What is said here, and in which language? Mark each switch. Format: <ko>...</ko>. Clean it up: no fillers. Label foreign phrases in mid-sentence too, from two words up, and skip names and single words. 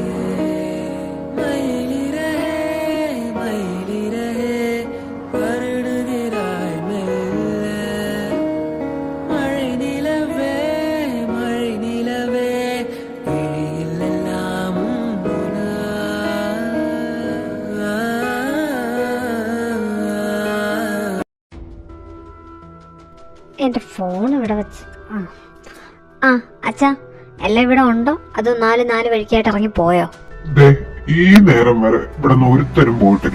<ta>மயிலிரே மயிலிரே வருடுகிறாய் மெல்ல, மழை நிலவே விழியில் எல்லாம் உன்னுலா.</ta> <ml>എൻ്റെ ഫോൺ ഇവിടെ വെച്ച് ആ അച്ഛാ, എല്ലാം ഇവിടെ ഉണ്ടോ അതോ 4 വഴിക്കായിട്ട് ഇറങ്ങി പോയോ? ഈ നേരം വരെ ഇവിടെ നിന്ന് ഒരുത്തരും പോയിട്ടില്ല.</ml>